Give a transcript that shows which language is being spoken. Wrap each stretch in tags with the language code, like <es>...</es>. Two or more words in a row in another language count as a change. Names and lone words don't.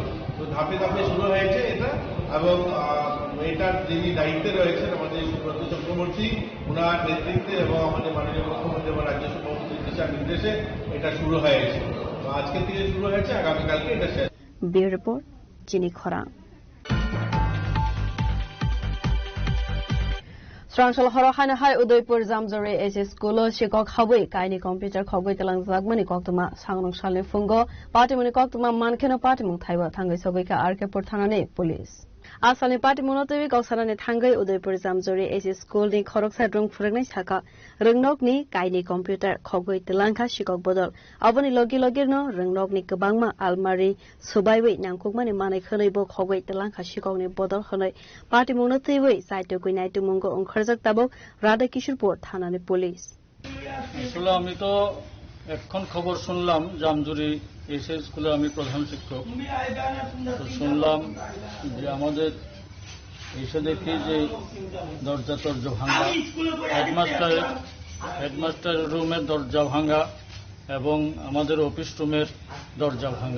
<bn>তো ধাপে ধাপে শুরু হয়েছে এটা, এবং এটার যিনি দায়িত্বে রয়েছেন আমাদের সুব্রত চক্রবর্তী, ওনার নেতৃত্বে এবং আমাদের মাননীয় মুখ্যমন্ত্রী এবং রাজ্য সভাপতির দিশা নির্দেশে এটা শুরু হয়েছে। তো আজকে থেকে শুরু হয়েছে, আগামীকালকে এটা শেষ।</bn> <en>bureau report</en> <trp>চিনি খরা Srangsal Horohana Hai Udaipur Zamzore SS School Shikok Habui Kaini Computer Khogoi Telang Zagmani Koktuma Sangrong Shale Fungo Patimuni Koktuma Mankeno Patimung Thaiwa Thangai Soboika Arkepur Thanane Police Asani Patimunotewi Koksarane Thangai Udaipur Zamzore SS School ni Khorok Sadrung Furangnai Saka Rengnok ni Kaini Computer Khogoi Telangka Shikok Bodol Aboni Logi Logirno Rengnok ni Kebangma Almari Subaiwi Nangkukmani Manai Khonaibo Khogoi Telangka Shikok ni Bodol Khonai Patimunotewi Saito Kuinaitu Mungo Onkhorjak Tabo Radha Kishorpur Thanane Police</trp> <bn>আসলে আমি তো এখন খবর শুনলাম জামজুরি এসএস স্কুলে আমি প্রধান শিক্ষক, তো শুনলাম যে আমাদের এসে দেখি যে দরজা ভাঙা, হেডমাস্টার রুমের দরজা ভাঙা এবং আমাদের অফিস রুমের দরজা ভাঙা।</bn>